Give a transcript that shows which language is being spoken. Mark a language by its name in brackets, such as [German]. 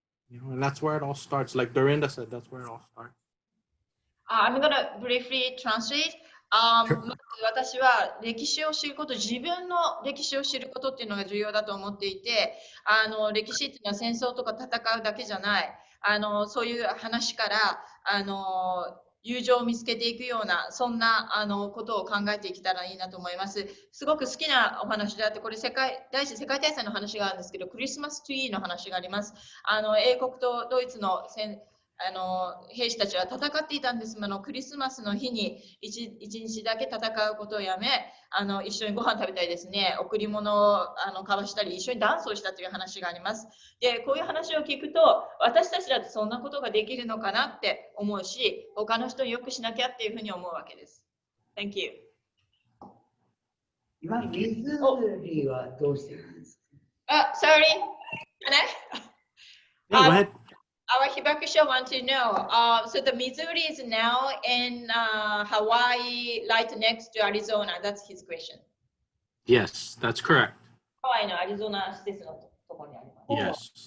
[English] And that's where it all starts. Like Dorinda said, that's where it all starts. I'm gonna briefly translate. [Japanese] まず私は歴史を知ること、自分の歴史を知ることっていうのが重要だと思っていて、歴史っていうのは戦争とか戦うだけじゃない、そういう話から友情を見つけていくような、そんなことを考えていけたらいいなと思います。すごく好きなお話であって、これ第一次世界大戦の話があるんですけど、クリスマスツリーの話があります。英国とドイツの兵士たちは戦っていたんですが、クリスマスの日に一日だけ戦うことをやめ、一緒にご飯食べたりですね、贈り物を交わしたり、一緒にダンスをしたという話があります。で、こういう話を聞くと、私たちだってそんなことができるのかなって思うし、他の人によくしなきゃっていうふうに思うわけです。 [English] Thank you. [Japanese] 今、湖はどうしてるんですか？ [English] Sorry. Yeah, go ahead. Our Hibakusha want to know. So the Missouri is now in Hawaii, right next to Arizona. That's his question. Yes, that's correct. [Japanese] Hawaii のアリゾナ施設のところにあります。